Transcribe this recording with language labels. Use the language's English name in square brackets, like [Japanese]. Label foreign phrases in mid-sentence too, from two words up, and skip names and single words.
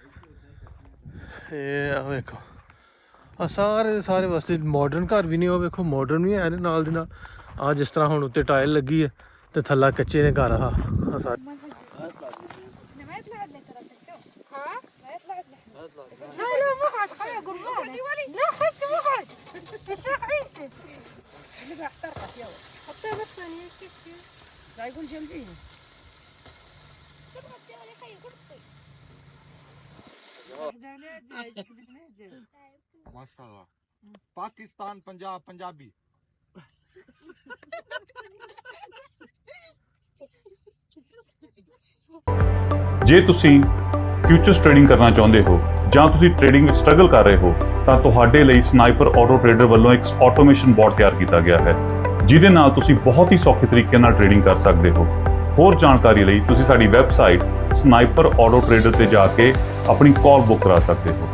[Punjabi] ਇਹ ਆ ਵੇਖੋ ਆ ਸਾਰੇ ਵਾਸਤੇ ਮਾਡਰਨ ਘਰ ਵੀ ਨੇ ਉਹ ਵੇਖੋ ਮਾਡਰਨ ਵੀ ਹੈ ਨੇ ਨਾਲ ਦੀ ਨਾਲ ਆ ਜਿਸ ਤਰ੍ਹਾਂ ਹੁਣ ਉੱਤੇ ਟਾਇਲ ਲੱਗੀ ਹੈ ਤੇ ਥੱਲਾ ਕੱਚੇ ਨੇ ਘਰ ਆ ਸਾਰੇ [Arabic] ما يطلع لك ترى الدكتور ها ما يطلع لك لا لا مقعد خليه يقول لا خذ مقعد الشيخ عيسى اللي بحترقك يلا حطيها بس ثانية كيف لا يقول جنبيني تبغى يا خي كرسي [Punjabi] ਮਾਸ਼ਾਅੱਲਾ ਪਾਕਿਸਤਾਨ ਪੰਜਾਬ ਪੰਜਾਬੀ ਜੇ ਤੁਸੀਂ [English] futures trading [Punjabi] ਕਰਨਾ ਚਾਹੁੰਦੇ ਹੋ ਜਾਂ ਤੁਸੀਂ ਟ੍ਰੇਡਿੰਗ ਵਿੱਚ ਸਟਰਗਲ ਕਰ ਰਹੇ ਹੋ ਤਾਂ ਤੁਹਾਡੇ ਲਈ ਸਨਾਈਪਰ ਆਟੋ ਟ੍ਰੇਡਰ ਵੱਲੋਂ ਇੱਕ [English] automation bot [Punjabi] ਤਿਆਰ ਕੀਤਾ ਗਿਆ ਹੈ ਜਿਹਦੇ ਨਾਲ ਤੁਸੀਂ ਬਹੁਤ ਹੀ ਸੌਖੇ ਤਰੀਕੇ ਨਾਲ ਟ੍ਰੇਡਿੰਗ ਕਰ ਸਕਦੇ ਹੋ ਹੋਰ ਜਾਣਕਾਰੀ ਲਈ ਤੁਸੀਂ ਸਾਡੀ ਵੈਬਸਾਈਟ ਸਨਾਈਪਰ ਆਟੋ ਟ੍ਰੇਡਰ ਤੇ ਜਾ ਕੇ ਆਪਣੀ [English] call book [Punjabi] ਕਰਾ ਸਕਦੇ ਹੋ।